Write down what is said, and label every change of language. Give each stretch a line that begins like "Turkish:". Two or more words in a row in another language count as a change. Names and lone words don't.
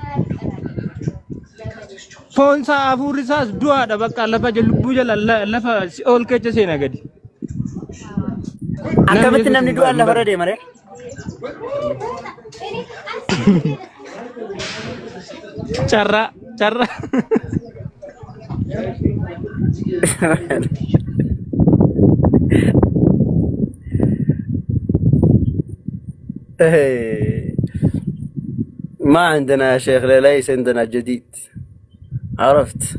Oromo: Foon isaa hafuurri isaas du'aadha bakka lafa lubbuu jala lafa ol keessa seena gadi. Akkamitti namni du'aan lafarra deema ree? Carra.
Arabic: ما عندنا يا شيخ ليس عندنا جديد عرفت